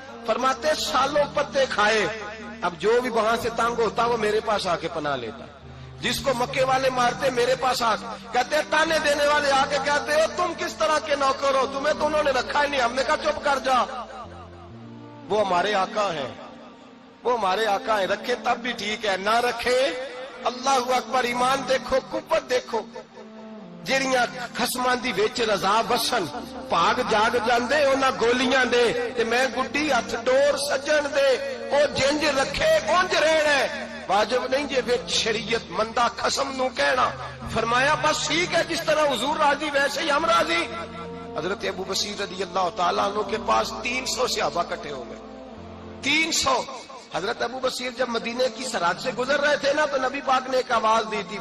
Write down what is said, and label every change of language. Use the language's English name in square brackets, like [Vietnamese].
[Urdu] فرماتے سالوں پتے کھائے, اب جو بھی وہاں سے تنگ ہوتا وہ میرے پاس آ کے پناہ لیتا, جس کو مکے والے مارتے میرے پاس آ کہتے, تانے دینے والے آ کے کہتے ہو تم کس طرح کے نوکر ہو, تمہیں تو انہوں نے رکھا ہی نہیں. ہم نے کہا چپ کر جا, وہ ہمارے آقا ہیں, وہ ہمارے آقا ہیں, رکھے تب بھی ٹھیک ہے, نہ رکھے اللہ اکبر. ایمان دیکھو, قوت دیکھو, [Punjabi] جیڑیاں خسماں دی وچ رضا بسن, بھاگ جاگ جاندے انہاں گولیاں دے, تے میں گڈی ہتھ ڈور سجن دے, او جنج رکھے اونج رہنا ہے. واجب نہیں جے وچ شریعت مندہ قسم نو کہنا. [Urdu] فرمایا بس ٹھیک ہے, جس طرح حضور راضی ویسے ہی ہم راضی. حضرت ابو بصیر رضی اللہ تعالیٰ عنہ کے پاس 300 صحابہ اکٹھے ہو گئے, 300. حضرت ابو بصیر جب مدینے کی سرحد سے گزر رہے تھے نا, تو نبی پاک نے ایک آواز دی تھی.